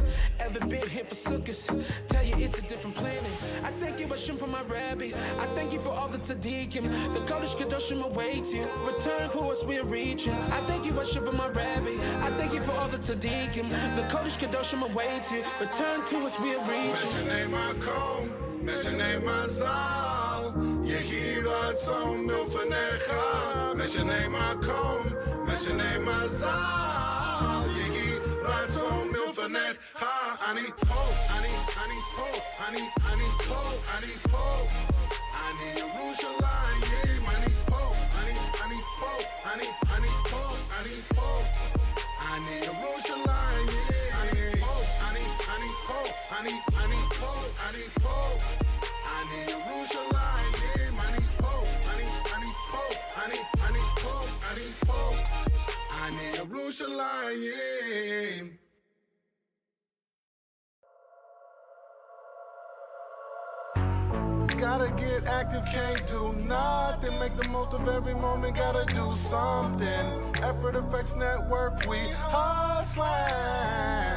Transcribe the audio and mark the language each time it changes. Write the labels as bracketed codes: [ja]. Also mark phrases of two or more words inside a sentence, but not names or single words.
[en] Ever been here for Sukkot? Tell you it's a different planet. I thank you Hashem for my rabbi. I thank you for all the tzaddikim, the [he] קודש קדשים [en] awaiting. Return for us we're reaching. I thank you Hashem for my rabbi. I thank you for all the tzaddikim, the [he] קודש קדשים [en] awaiting. Return to us we're reaching. [he] משנה מקום, משנה מזל. יהי רצון מלפניך. משנה מקום, משנה מזל. יהי רצון מלפניך. אני פה, אני פה, אני פה, אני פה. אני ירושלים, אני פה, אני פה, אני פה, אני פה. אני ירושלים, אני פה, אני פה, אני פה, אני פה. אני ירושלים, אני פה, אני פה, אני פה, אני פה. אני ירושלים. [en] Gotta get active, can't do nothing. Make the most of every moment, gotta do something. Effort affects net worth, we hustling.